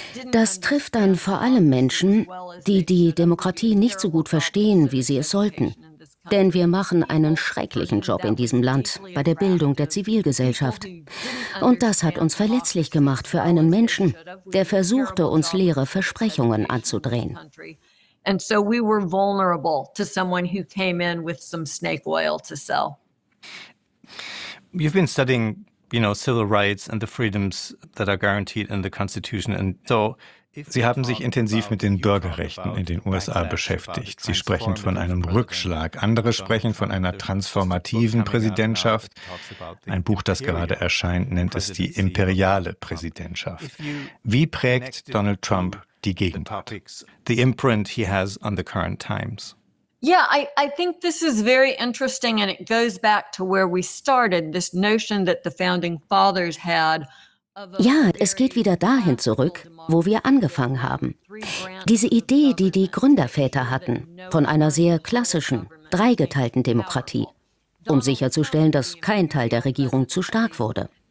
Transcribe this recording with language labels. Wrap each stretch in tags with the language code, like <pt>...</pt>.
<de>Das trifft dann vor allem Menschen, die die Demokratie nicht so gut verstehen, wie sie es sollten. Denn wir machen einen schrecklichen Job in diesem Land bei der Bildung der Zivilgesellschaft. Und das hat uns verletzlich gemacht für einen Menschen, der versuchte, uns leere Versprechungen anzudrehen.</de> <en>And so we were vulnerable to someone who came in with some snake oil to sell. You've been studying, civil rights and the freedoms that are guaranteed in the Constitution. And so</en> <de>Sie haben sich intensiv mit den Bürgerrechten in den USA beschäftigt. Sie sprechen von einem Rückschlag. Andere sprechen von einer transformativen Präsidentschaft. Ein Buch, das gerade erscheint, nennt es die imperiale Präsidentschaft. Wie prägt Donald Trump die Gegenwart?</de> <en>The imprint he has on the current times. Yeah, I think this is very interesting, and it goes back to where we started, this notion that the founding fathers had.</en> <de>Ja, es geht wieder dahin zurück, wo wir angefangen haben. Diese Idee, die die Gründerväter hatten, von einer sehr klassischen, dreigeteilten Demokratie, um sicherzustellen, dass kein Teil der Regierung zu stark wurde.</de>